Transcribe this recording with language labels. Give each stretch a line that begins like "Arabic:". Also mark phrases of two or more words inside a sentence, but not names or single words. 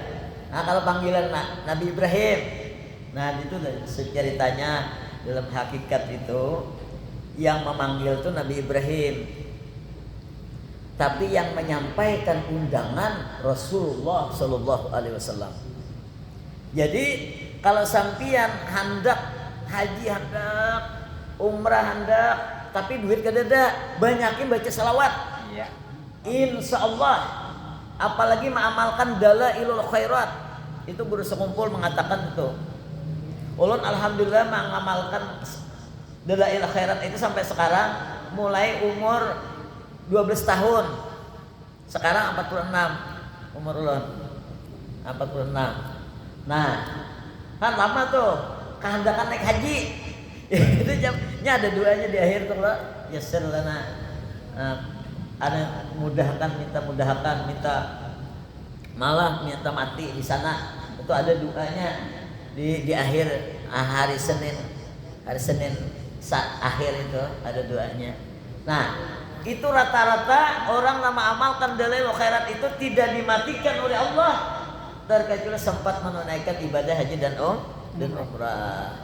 Indonesian: Nah, kalau panggilan Nabi Ibrahim, nah itu ceritanya dalam hakikat itu yang memanggil itu Nabi Ibrahim, tapi yang menyampaikan undangan Rasulullah
Arabic: Shallallahu Alaihi Wasallam.
Banjar: Jadi kalau sampian hendak haji hendak umrah hendak, tapi duit kadada, banyakin baca salawat.
Indonesian: Iya.
Arabic: Insya Allah.
Indonesian: Apalagi mengamalkan dalailul khairat. Itu guru sekumpul mengatakan itu. Ulun alhamdulillah mengamalkan dalail khairat itu sampai sekarang, mulai umur 12 tahun. Sekarang 46 umur ulun. 46. Nah, kan lama tuh kehendakan naik haji. Itu jamnya ada duanya di akhir tuh loh.
Arabic: Yassir lana.
Indonesian: Ada mudahkan, minta malah minta mati di sana. Itu ada doanya di akhir hari Senin akhir itu ada doanya. Nah, itu rata-rata orang nama amalkan dalail khairat itu tidak dimatikan oleh Allah terkecuali sempat menunaikan ibadah haji dan umrah.